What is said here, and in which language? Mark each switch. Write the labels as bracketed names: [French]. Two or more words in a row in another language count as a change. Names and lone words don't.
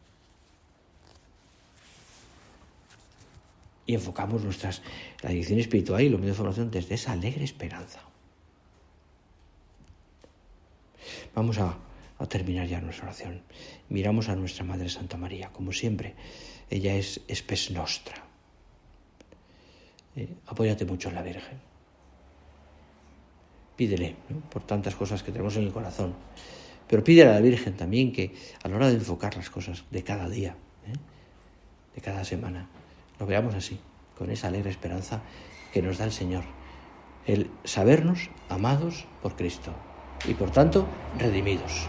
[Spanish] Y enfocamos la dirección espiritual y los medios de formación desde esa alegre esperanza. Vamos a terminar ya nuestra oración. Miramos a nuestra Madre Santa María, como siempre. Ella es [Latin] spes nostra. [Spanish] Apóyate mucho en la Virgen. Pídele, ¿no?, por tantas cosas que tenemos en el corazón. Pero pídele a la Virgen también que a la hora de enfocar las cosas de cada día, de cada semana, lo veamos así, con esa alegre esperanza que nos da el Señor, el sabernos amados por Cristo y por tanto redimidos.